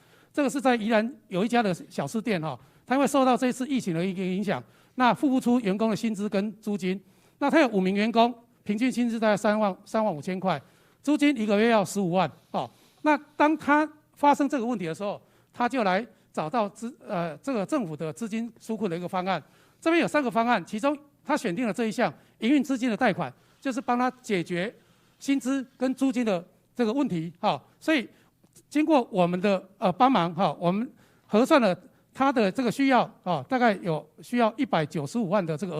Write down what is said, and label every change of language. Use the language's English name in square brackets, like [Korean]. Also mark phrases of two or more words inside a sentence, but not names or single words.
[Chinese] 這個是在宜蘭有一家的小吃店哈，它因為受到這次疫情的一個影響，那付不出員工的薪資跟租金，那他有5名員工。平均薪資大概3萬5千塊，租金1個月要15萬。那當他發生這個問題的時候，他就來找到這個政府的資金紓困的一個方案。這邊有3個方案，其中他选定了这一项营运资金的贷款，就是帮他解决薪资跟租金的这个问题，所以经过我们的帮忙，我们核算了他的这个需要，大概需要195万的这个额